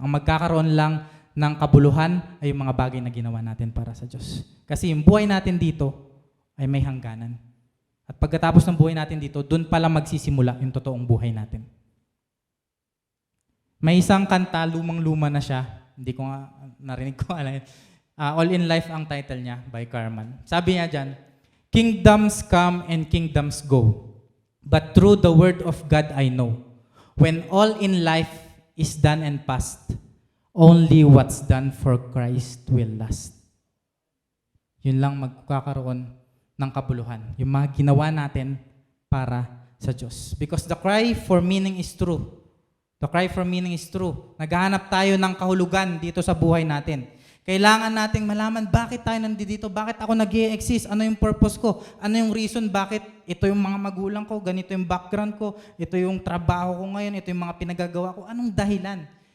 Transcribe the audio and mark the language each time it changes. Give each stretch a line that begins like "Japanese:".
Filipino: Ang magkakaroon lang ng kabuluhan ay yung mga bagay na ginawa natin para sa Diyos. Kasi yung buhay natin dito ay may hangganan. At pagkatapos ng buhay natin dito, dun pala magsisimula yung totoong buhay natin. May isang kanta, lumang-luma na siya. Hindi ko nga narinig ko. All in Life ang title niya by Carman. Sabi niya dyan,
English: kingdoms come and kingdoms go, but through the word of God I know, when all in life is done and past, only what's done for Christ will last.
Filipino: Yun lang magkakaroon ng kabuluhan. Yung mga ginawa natin para sa Diyos.
English: Because the cry for meaning is true. The cry for meaning is true.
Filipino: Naghahanap tayo ng kahulugan dito sa buhay natin. Kailangan nating malaman bakit tayo nandito, bakit ako nag-i-exist, ano yung purpose ko, ano yung reason bakit ito yung mga magulang ko, ganito yung background ko, ito yung trabaho ko ngayon, ito yung mga pinagagawa ko, anong dahilan?